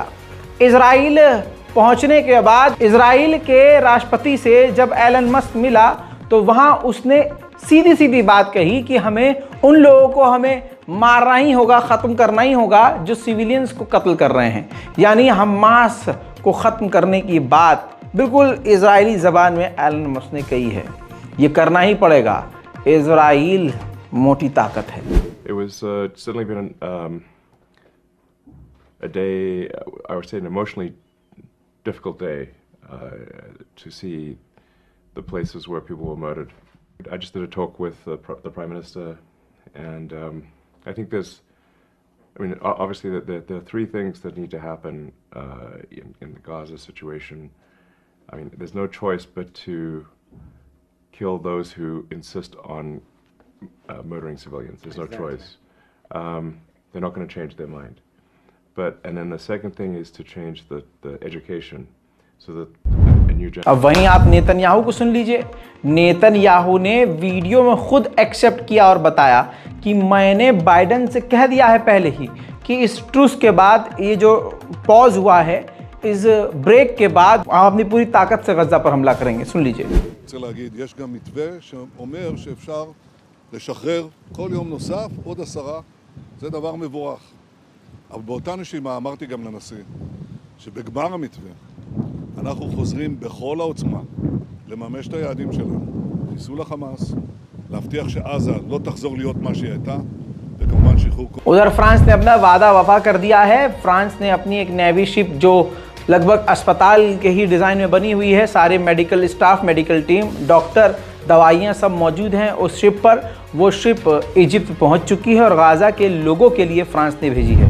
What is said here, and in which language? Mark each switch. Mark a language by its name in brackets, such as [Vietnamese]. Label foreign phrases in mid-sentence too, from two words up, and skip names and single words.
[Hindi] इजराइल पहुंचने के बाद इजराइल के राष्ट्रपति से जब एलन मस्क मिला तो वहां उसने सीधी सीधी बात कही कि हमें उन लोगों को हमें मारना ही होगा, ख़त्म करना ही होगा जो सिविलियंस को कत्ल कर रहे हैं। यानी हमास को ख़त्म करने की बात बिल्कुल इजरायली ज़बान में एलन मस्क ने कही है। ये करना ही पड़ेगा, इजराइल मोटी ताकत है। [English] It was certainly been a day, I would say an emotionally difficult day to see the places where people were murdered. I just did a talk with the Prime Minister, and I think obviously there are 3 things that need to happen in the Gaza situation. I mean, there's no choice but to kill those who insist on murdering civilians. There's no choice. They're not going to change their mind. And then the second thing is to change the education so that a new generation. [Hindi] अब वहीं आप नेतन्याहू को सुन लीजिए। नेतन्याहू ने वीडियो में खुद एक्सेप्ट किया और बताया कि मैंने बाइडन से कह दिया है पहले ही कि इस ट्रूस के बाद, ये जो पॉज हुआ है, इस ब्रेक के बाद हम अपनी पूरी ताकत से गजा पर हमला करेंगे। सुन लीजिए। [Hebrew] צריך להגיד, יש גם מתווה שאומר שאפשר לשחרר כל יום נוסף עוד 10, זה דבר מבורך. אבל באותה נשימה אמרתי גם לנשיא שבגמר המתווה אנחנו חוזרים בכל העוצמה לממש את היעדים שלנו, חיסול החמאס, להבטיח שעזה לא תחזור להיות מה שהיא הייתה, וכמובן שחרור כל... [Hindi] उधर फ्रांस ने अपना वादा वफा कर दिया है। फ्रांस ने अपनी एक [English] navy ship [Hindi] जो लगभग अस्पताल के ही डिज़ाइन में बनी हुई है, सारे [English] medical staff, medical team, [Hindi] डॉक्टर, दवाइयाँ सब मौजूद हैं उस शिप पर। वो शिप इजिप्ट पहुँच चुकी है और गाज़ा के लोगों के लिए फ्रांस ने भेजी है।